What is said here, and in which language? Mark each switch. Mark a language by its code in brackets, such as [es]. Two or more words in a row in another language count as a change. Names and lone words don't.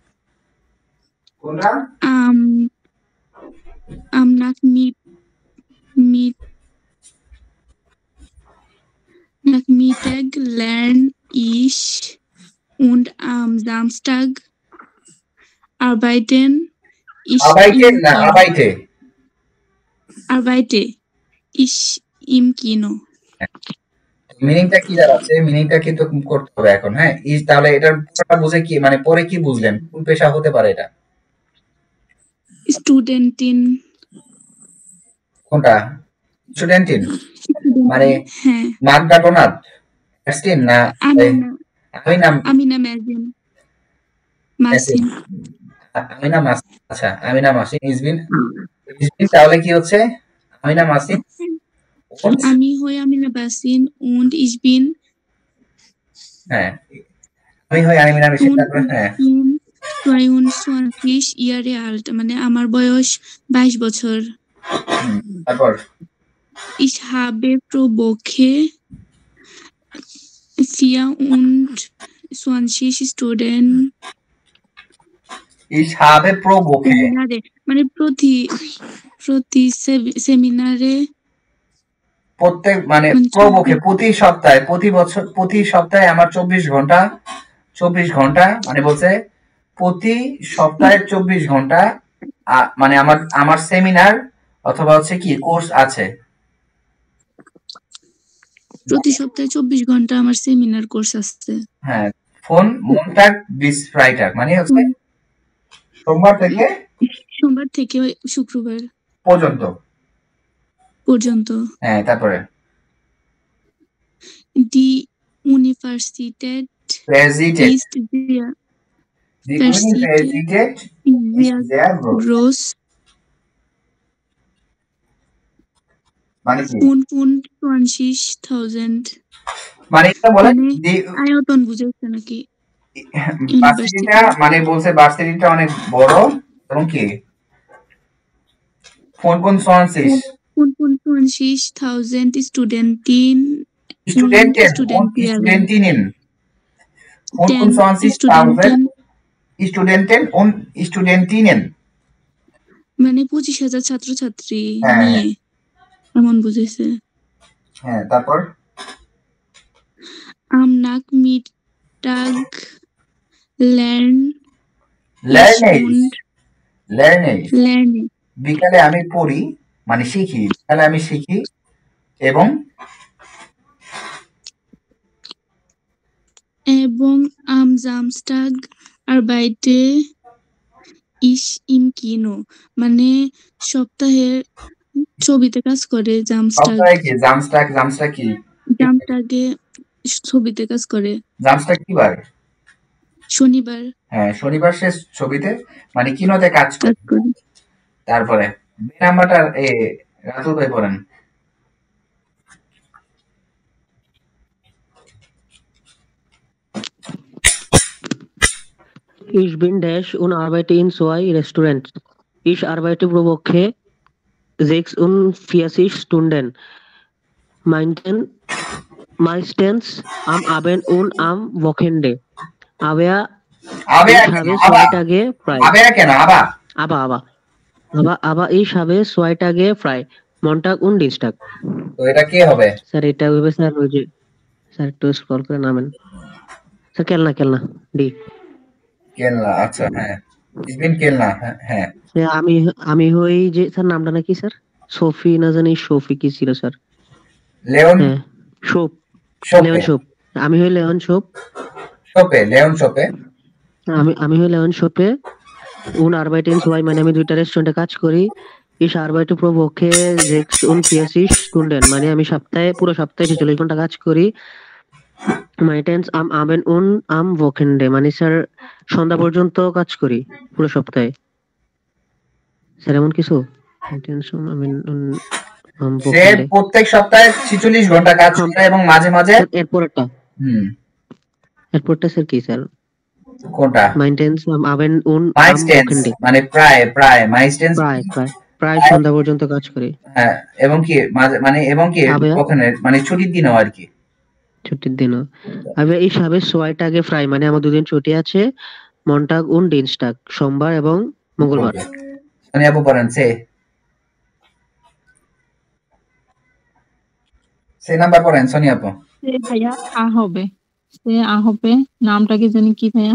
[de] Am Nachmittag lerne ich und am Samstag arbeite ich im Kino. [bn] মিনিংটা কি দাঁড়াচ্ছে মিনিংটা কিন্তু করতে হবে এখন হ্যাঁ তাহলে এটার পুরোটা বুঝে কি মানে পরে কি বুঝলেন কোন পেশা হতে পারে এটা স্টুডেন্টিন কোনটা স্টুডেন্টিন মানে মাগডাটোনাথ এস্টিন না আমিনা মাসিন আচ্ছা আমিনা মাসিন ইজবিন তাহলে কি হচ্ছে আমিনা মাসিন আমি হই আমিনা মাসিন [de] und ich bin [bn] হ্যাঁ আমি হই আমিনা মাসিন তারপর হ্যাঁ [de] 22 Jahre alt [bn] মানে আমার বয়স 22 বছর তারপর [de] ich habe pro Woche 24 Studenten Ich habe pro Woche [bn] মানে প্রতি সেমিনারে প্রত্যেক মানে [de] pro Woche [bn] প্রতি সপ্তাহে আমার 24 ঘন্টা মানে বলছে প্রতি সপ্তাহে 24 ঘন্টা মানে আমার সেমিনার অথবা হচ্ছে কি কোর্স আছে প্রতি সপ্তাহে 24 ঘন্টা আমার সেমিনার কোর্স আছে হ্যাঁ [de] von Montag bis Freitag [bn] মানে হচ্ছে সোমবার থেকে শুক্রবার পর্যন্ত হ্যাঁ তারপরে [de] Die Universität ist sehr groß. [bn] মানে কি 25.000 মানে এটা বলে আয়তন বুঝাইছে নাকি ভার্সিটিটা মানে বলছে ভার্সিটিটা অনেক বড় এবং কি [de] 25.000 Studentinnen 25.000 Studenten und Studentinnen [bn] মানে 25,000 ছাত্রছাত্রী নিয়ে এমন বুঝাইছে হ্যাঁ তারপর [de] am Nachmittag lerne [bn] বিকালে আমি পড়ি মানে শিখি বিকালে আমি শিখি এবং [de] am Samstag arbeite ich im Kino [bn] মানে সপ্তাহে ছবিতে কাজ করে জামস্টাগে ছবিতে কাজ করে জামস্টাগ কি বার শনিবার হ্যাঁ শনিবার সে ছবিতে মানে কিনোতে কাজ করে তারপরে বি নাম্বারটা রাতুল ভাই পড়েন [de] Ich bin Dash und arbeite in 2 Restaurants. Ich arbeite pro Woche 46 Stunden. Meistens am Abend und am Wochenende. Aber Aber Ich habe 2 Tage frei. [bn] Aber কেন আবার [de] Aber ich habe 2 Tage frei. Montag und Dienstag. [bn] তো এটা কে হবে? স্যার এটা হবে স্যার ওই যে স্যার একটু স্ক্রল করে নামেন। স্যার কেলনা ডি। কেলনা, আচ্ছা হ্যাঁ। [de] Ich bin [bn] কেলনা, হ্যাঁ। আমি হই যে স্যার নামটা নাকি স্যার সোফি না জানি সোফি কি ছিল স্যার? লেওন শোপ। আমি হই লেওন শোপ। লেওন শোপে। আমি হই লেওন শোপে [de] und arbeite in 2 [bn] মানে আমি 2টা রেস্টুরেন্টে কাজ করি। [de] Ich arbeite pro Woche 46 Stunden [bn] মানে আমি পুরো সপ্তাহে 46 ঘন্টা কাজ করি। [de] Meistens am Abend und am Wochenende [bn] মানে স্যার সন্ধ্যা পর্যন্ত কাজ করি পুরো সপ্তাহে। স্যার এমন কিছু? সে প্রত্যেক সপ্তাহে 46 ঘন্টা কাজ করে এবং মাঝে মাঝে এরপরটা স্যার কি স্যার? কোনটা? [de] Meistens am Abend und am Meistens Wochenende [bn] মানে Meistens প্রায় সন্ধ্যা পর্যন্ত কাজ করি। হ্যাঁ, এবং কি মানে ওখানে মানে ছুটির দিনও আর কি। ছুটির দিনও। [de] Aber ich habe 2 Tage frei [bn] মানে আমার 2 দিন ছুটি আছে। [de] Montag und Dienstag [bn] সোমবার এবং মঙ্গলবার। সোনিয়া আপু পড়েন সে নাম্বার পড়েন সোনিয়া আপু। সে ভাইয়া আ হবে নামটা কি জানি কি ভাইয়া?